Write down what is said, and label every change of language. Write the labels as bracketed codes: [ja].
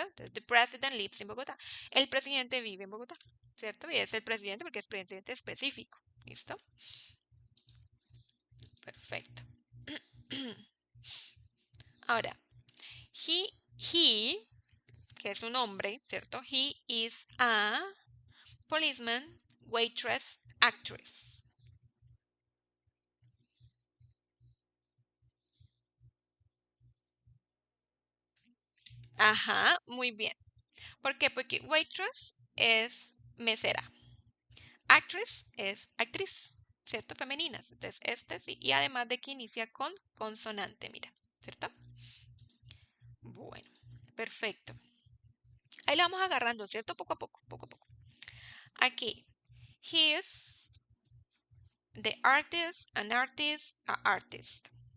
[es] Entonces, [en] the president lives in Bogotá. [es] El presidente vive en Bogotá, ¿cierto? Y es el presidente porque es presidente específico. ¿Listo? Perfecto. Ahora, he, que es un hombre, ¿cierto? [en] He is a policeman, waitress, actress. [es] Ajá, muy bien. ¿Por qué? Porque waitress es mesera. Actress es actriz, ¿cierto? Femeninas. Entonces, este sí. Y además de que inicia con consonante, mira, ¿cierto? Bueno, perfecto. Ahí la vamos agarrando, ¿cierto? Poco a poco, poco a poco. Aquí, [en] he is the artist, an artist, a artist.